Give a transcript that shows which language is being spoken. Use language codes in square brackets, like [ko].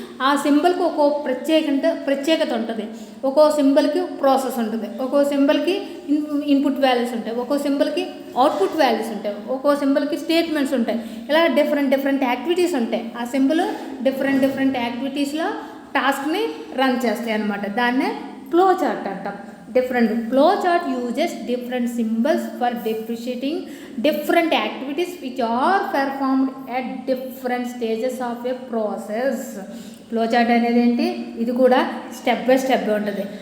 [te] ఆ సింబల్కి ఒక్కో ప్రత్యేకత ఉంటుంది. ఒక్కో సింబల్కి ప్రాసెస్ ఉంటుంది, ఒక్కో సింబల్కి ఇన్పుట్ వాల్యూస్ ఉంటాయి, ఒక్కో సింబల్కి అవుట్పుట్ వాల్యూస్ ఉంటాయి, ఒక్కో సింబల్కి స్టేట్మెంట్స్ ఉంటాయి. ఇలా డిఫరెంట్ యాక్టివిటీస్ ఉంటాయి. ఆ సింబల్ డిఫరెంట్ యాక్టివిటీస్లో టాస్క్ని రన్ చేస్తాయి అన్నమాట. దాన్నే ఫ్లో చార్ట్ అంటాం. [en] Different flow chart uses different symbols for depreciating different activities which are performed at different stages of a process. [te] Flow chart అనేది ఏంటి, ఇది కూడా స్టెప్ బై స్టెప్ ఉంటుంది.